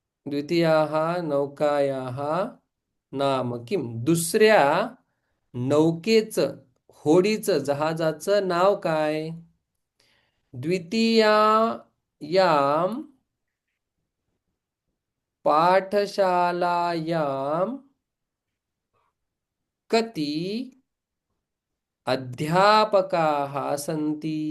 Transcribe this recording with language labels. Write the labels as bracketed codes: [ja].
[sa] द्वितीयाः नौकायाः नाम किम? [mr] दुसऱ्या नौकेचं, होडीचं, जहाजाचं नाव काय? [sa] द्वितीयायां पाठशालायां कति अध्यापकाः सन्ति?